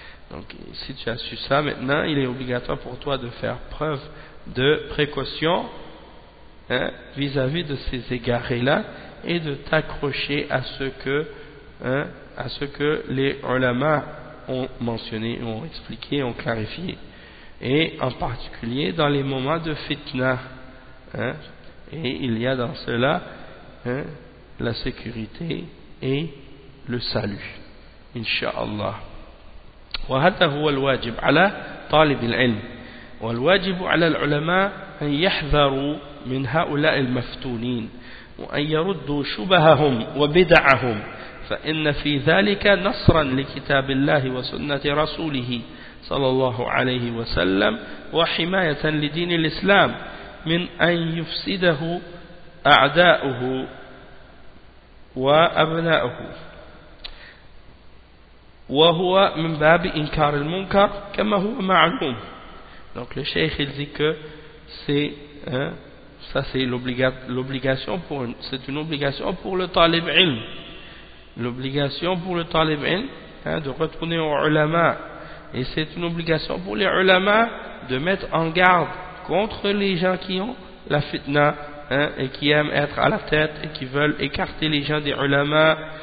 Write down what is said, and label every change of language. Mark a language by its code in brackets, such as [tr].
[fr] Donc si tu as su ça maintenant, il est obligatoire pour toi de faire preuve de précaution, hein, vis-à-vis de ces égarés-là et de t'accrocher à ce que, hein, à ce que les ulama ont mentionné, ont expliqué, ont clarifié, et en particulier dans les moments de fitna, hein, et il y a dans cela, hein, la sécurité et le salut, Inch'Allah. [ar] وهذا هو الواجب على طالب العلم والواجب على العلماء أن يحذروا من هؤلاء المفتونين وأن يردوا شبههم وبدعهم فإن في ذلك نصرا لكتاب الله وسنة رسوله صلى الله عليه وسلم وحماية لدين الإسلام من أن يفسده أعداؤه وأبناؤه وهو من باب إنكار المنكر كما هو معلوم. [fr] Donc le cheikh il dit que c'est, hein, ça c'est l'obligation pour une, c'est une obligation pour le talib ilm, l'obligation pour le talib ilm, hein, de retourner aux ulama, et c'est une obligation pour les ulama de mettre en garde contre les gens qui ont la fitna, hein, et qui aiment être à la tête et qui veulent écarter les gens des ulama.